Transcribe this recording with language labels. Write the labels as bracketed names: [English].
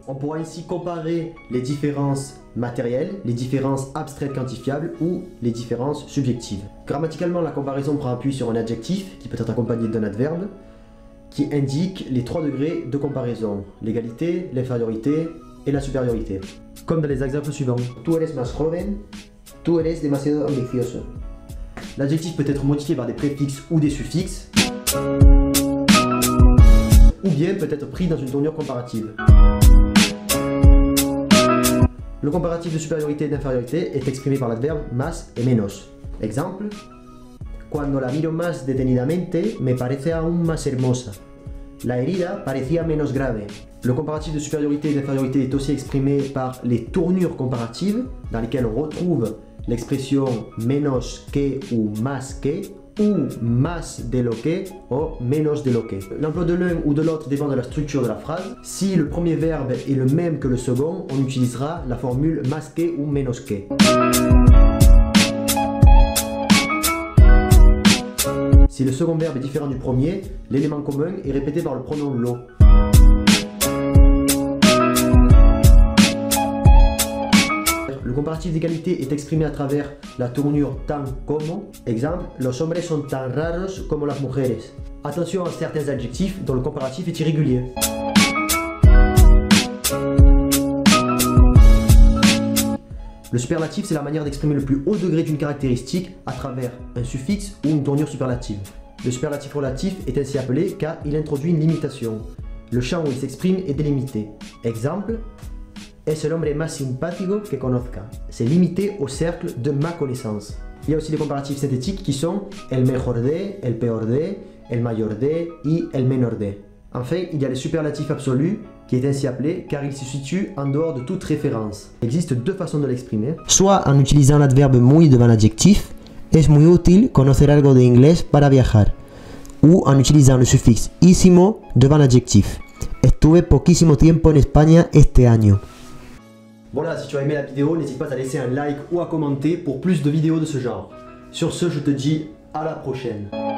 [French] On pourra ainsi comparer les différences matérielles, les différences abstraites quantifiables ou les différences subjectives. Grammaticalement, la comparaison prend appui sur un adjectif qui peut être accompagné d'un adverbe qui indique les 3 degrés de comparaison, l'égalité, l'infériorité et la supériorité. Comme dans les exemples suivants. [Spanish] Tú eres más joven, tú eres demasiado ambicioso. [French] L'adjectif peut être modifié par des préfixes ou des suffixes, ou bien peut être pris dans une tournure comparative. Le comparatif de supériorité et d'infériorité est exprimé par l'adverbe más et menos. [Spanish] Exemple: Cuando la miro más detenidamente, me parece aún más hermosa. La herida parecía menos grave. [French] Le comparatif de supériorité et d'infériorité est aussi exprimé par les tournures comparatives, dans lesquelles on retrouve l'expression menos que ou más que, ou más de lo que ou menos de lo que. L'emploi de l'un ou de l'autre dépend de la structure de la phrase. Si le premier verbe est le même que le second, on utilisera la formule más que ou menos que. Si le second verbe est différent du premier, l'élément commun est répété par le pronom lo. Le comparatif d'égalité est exprimé à travers la tournure tan como. [Spanish] Exemple: Los hombres son tan raros como las mujeres. [French] Attention à certains adjectifs dont le comparatif est irrégulier. Le superlatif, c'est la manière d'exprimer le plus haut degré d'une caractéristique à travers un suffixe ou une tournure superlative. Le superlatif relatif est ainsi appelé car il introduit une limitation. Le champ où il s'exprime est délimité. [Spanish] Exemple: Es el hombre más simpático que conozca. [French] C'est limité au cercle de ma connaissance. Il y a aussi les comparatifs synthétiques qui sont el mejor de, el peor de, el mayor de et el menor de. Enfin, il y a les superlatifs absolus, qui est ainsi appelé car il se situe en dehors de toute référence. Il existe 2 façons de l'exprimer. Soit en utilisant l'adverbe muy devant l'adjectif, [Spanish] es muy útil conocer algo de inglés para viajar. [French] Ou en utilisant le suffixe ísimo devant l'adjectif. [Spanish] Estuve poquísimo tiempo en España este año. [French] Voilà, si tu as aimé la vidéo, n'hésite pas à laisser un like ou à commenter pour plus de vidéos de ce genre. Sur ce, je te dis à la prochaine.